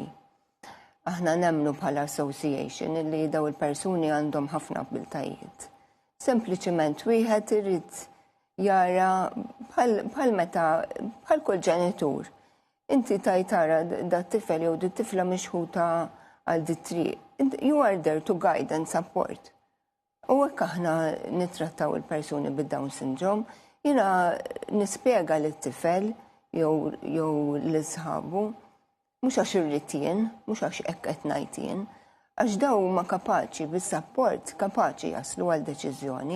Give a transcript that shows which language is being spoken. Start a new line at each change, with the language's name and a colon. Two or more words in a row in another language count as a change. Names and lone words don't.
Maltese: Aħna nemmnu bħala association li daw il-persuni għandhom ħafna abiltajiet. Sempliċement wieħed irid jara bħal meta bħal kull ġenitur. Inti tajtara da tifel jew di tifla mixħuta għal di triq.
English: You are there to guide and support.
Maltese: U hekk aħna nittrattaw il-persuni bid-
English: Down syndrome,
Maltese: jiena nispjega lit-tifel jew l-isħabu, mhux għax irrid jien, mhux għax hekk qed ngħid jien, għax daw huma kapaċi bis-support kapaċi jaslu għal deċiżjoni.